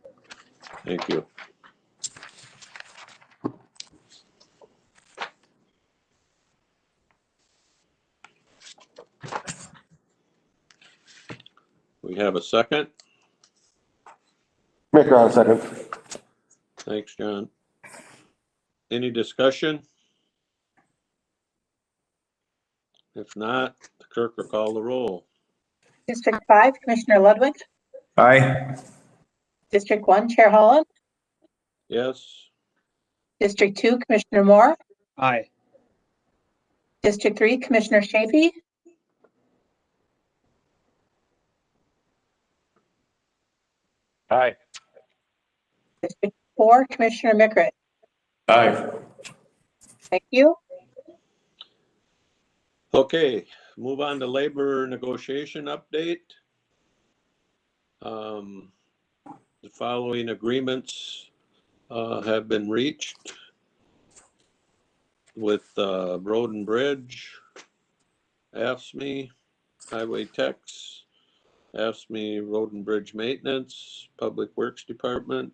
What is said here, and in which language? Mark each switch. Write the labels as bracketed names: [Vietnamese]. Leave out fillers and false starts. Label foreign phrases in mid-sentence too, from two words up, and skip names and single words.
[English] Thank you. We have a second. McGraw, second. Thanks, John. Any discussion? If not, the clerk will call the roll. District 5, Commissioner Ludwig. Aye. District 1, Chair Holland. Yes. District 2, Commissioner Moore. Aye. District 3, Commissioner Chafee. Aye. District 4, Commissioner Mickret. Aye. Thank you. Okay, move on to labor negotiation update. The following agreements have been reached with Road and Bridge, AFSCME, Highway Techs, AFSCME Road and Bridge Maintenance, Public Works Department.